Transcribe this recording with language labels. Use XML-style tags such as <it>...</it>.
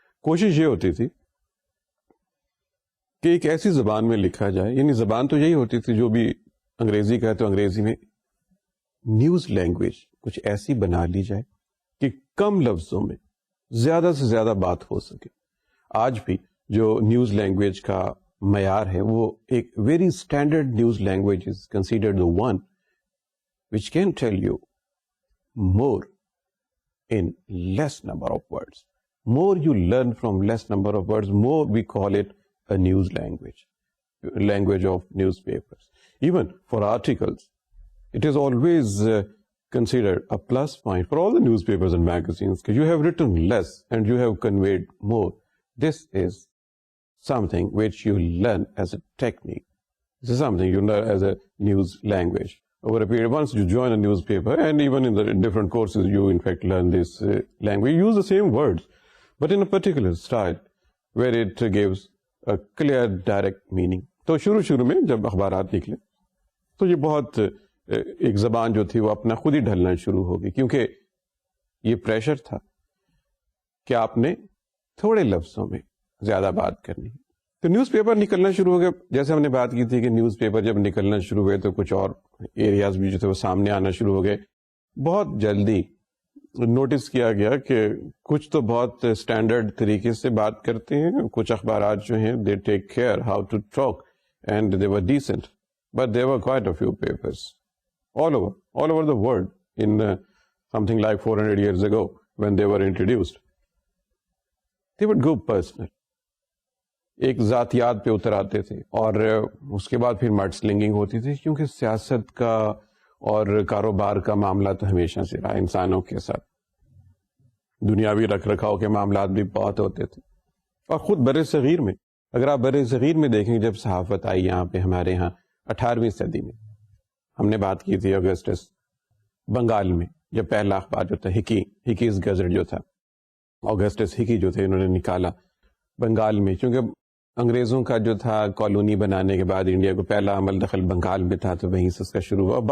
<ur>کوشش یہ ہوتی تھی کہ ایک ایسی زبان میں لکھا جائے, یعنی زبان تو یہی ہوتی تھی جو بھی انگریزی کا ہے تو انگریزی میں نیوز لینگویج کچھ ایسی بنا لی جائے کہ کم لفظوں میں زیادہ سے زیادہ بات ہو سکے. آج بھی جو نیوز لینگویج کا معیار ہے وہ ایک</ur> <en>Very standard news language is considered the one which can tell you more in less number of words. More you learn from less number of words, more we call it a news language, language of newspapers. Even for articles, it is always considered a plus point for all the newspapers and magazines because you have written less and you have conveyed more. This is something which you learn as a technique. This is something you learn as a news language. Over a period, once you join a newspaper, and even in the different courses, you in fact learn this language. You use the same words, but in a particular style, where it gives a clear, direct meaning.</en> <ur>تو شروع میں جب اخبارات نکلے تو یہ بہت ایک زبان جو تھی وہ اپنا خود ہی ڈھلنا شروع ہو گئی, کیونکہ یہ پریشر تھا کہ آپ نے تھوڑے لفظوں میں زیادہ بات کرنی. تو نیوز پیپر نکلنا شروع ہو گیا. جیسے ہم نے بات کی تھی کہ نیوز پیپر جب نکلنا شروع ہوئے تو کچھ اور ایریاز بھی جو تھے وہ سامنے آنا شروع ہو گئے. بہت جلدی نوٹس کیا گیا کہ کچھ تو بہت اسٹینڈرڈ طریقے سے بات کرتے ہیں, کچھ اخبارات جو ہیں</ur> <en>They take care how to talk and they were decent. but there were quite a few papers all over the world in something like 400 years ago when they were introduced. They would go personal.</en> <ur>ایک ذاتیات پہ اتر آتے تھے اور اس کے بعد پھر mid slinging ہوتی تھی، کیونکہ سیاست کا اور کاروبار کا معاملہ تو ہمیشہ سے رہا انسانوں کے ساتھ. دنیاوی رکھ رکھاؤ کے معاملات بھی بہت ہوتے تھے. اور خود بر صغیر میں، اگر آپ بر صغیر میں دیکھیں، جب صحافت آئی یہاں پہ ہمارے یہاں 18ویں صدی میں، ہم نے بات کی تھی اگسٹس بنگال میں جب پہلا اخبار جو تھا ہکیز گزٹ جو تھا، اگسٹس ہکی جو تھے، انہوں نے نکالا بنگال میں، کیونکہ انگریزوں کا جو تھا کالونی بنانے کے بعد انڈیا کو پہلا عمل دخل بنگال میں تھا، تو وہیں سے اس کا شروع ہوا.</ur>